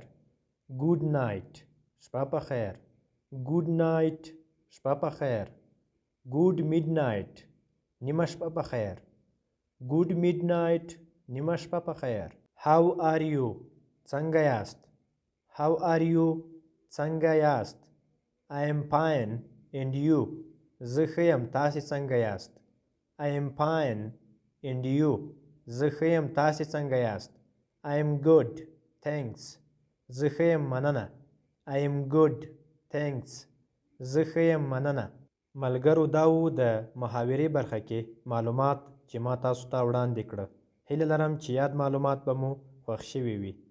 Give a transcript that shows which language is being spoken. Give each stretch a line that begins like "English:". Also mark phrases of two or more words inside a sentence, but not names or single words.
English: good night,
Pashto: شپه په خیر.
English: good night,
Pashto: شپه په خیر.
English: good mid night,
Pashto: نیمه شپه په خیر.
English: good mid night,
Pashto: نیمه شپه په خیر.
English: how are you,
Pashto: څنګه یاست؟
English: how are you,
Pashto: څنګه یاست؟
English: I am fine and you،
Pashto: زه ښه یم، تاسې څنګه یاست؟
English: I am fine and you،
Pashto: زه ښه یم، تاسې څنګه یاست؟
English: I am good thanks،
Pashto: زه ښه یم، مننه.
English: I am good thanks،
Pashto: زه ښه یم، مننه. ملګرو، دا و د محاورې برخه کې معلومات چې ما تاسو ته وړاندې کړه. هیله لرم چې یاد معلومات به مو خوښ شوي وي.